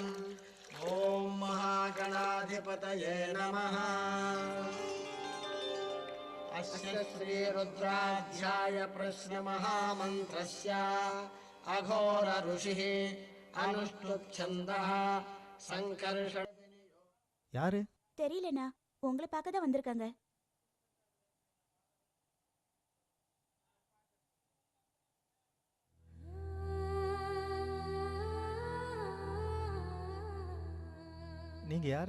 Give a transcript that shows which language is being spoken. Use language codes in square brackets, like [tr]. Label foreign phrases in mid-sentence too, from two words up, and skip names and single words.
[sa] ॐ महागणाधिपतये नमः। अस्य श्रीरुद्राध्याय प्रश्नमहामन्त्रस्य अघोर ऋषिः अनुष्टुप्छन्दः संकर्षण। [ta] யாரு? தெரியலண்ணா, உங்களை பார்க்க தான் வந்திருக்காங்க. நீங்க யாரு?